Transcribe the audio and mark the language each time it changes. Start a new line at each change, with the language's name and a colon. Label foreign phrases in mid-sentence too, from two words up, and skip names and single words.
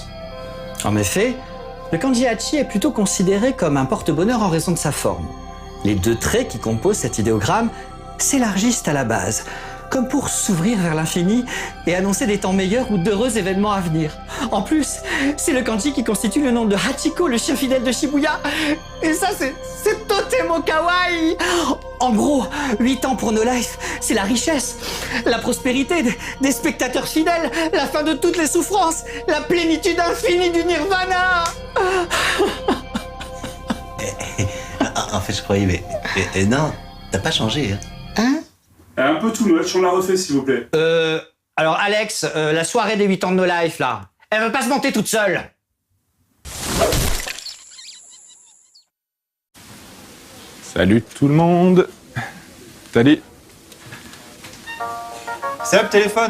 French: En effet, le kanji hachi est plutôt considéré comme un porte-bonheur en raison de sa forme. Les 2 traits qui composent cet idéogramme s'élargissent à la base, comme pour s'ouvrir vers l'infini et annoncer des temps meilleurs ou d'heureux événements à venir. En plus, c'est le kanji qui constitue le nom de Hachiko, le chien fidèle de Shibuya. Et ça, c'est
Japanese: とても可愛い.
French: En gros, 8 ans pour No Life, c'est la richesse, la prospérité des spectateurs fidèles, la fin de toutes les souffrances, la plénitude infinie du nirvana. En fait, je croyais, mais non, t'as pas changé, hein. Un peu
English: too much,
French: on la refait s'il vous plaît. Alors Alex, la soirée des 8 ans de No Life, là, elle veut pas se monter toute seule. Salut tout le monde. Salut. C'est up, téléphone.